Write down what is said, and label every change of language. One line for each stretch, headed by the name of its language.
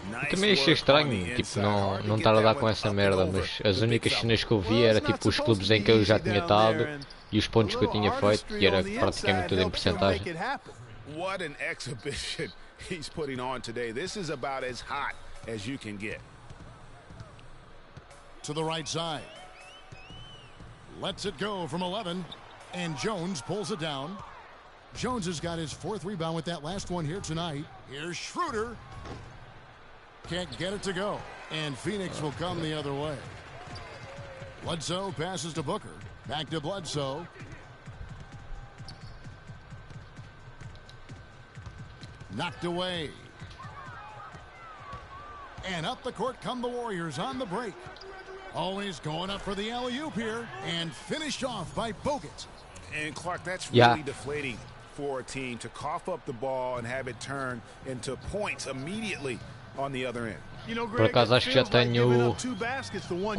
Portuguese: Também achei estranho, tipo, não estar a dar com essa merda, mas as únicas cenas que eu vi era tipo os clubes em que eu já tinha estado e os pontos que eu tinha feito, e era praticamente tudo em percentagem.
English: What an exhibition he's putting on today. This is about as hot as you can get. To the right side. Lets it go from 11, and Jones pulls it down. Jones has got his fourth rebound with that last one here tonight. Here's Schroeder. Can't get it to go. And Phoenix will come the other way. Bledsoe passes to Booker. Back to Bledsoe. Knocked away. And up the court come the Warriors on the break. Always going up for the alley-oop here. And finished off by Bogut. And Clark, that's really deflating for a team to cough up the ball and have it turn into points immediately on the other end. You know,
Portuguese: Por acaso acho que já tenho 4, 6.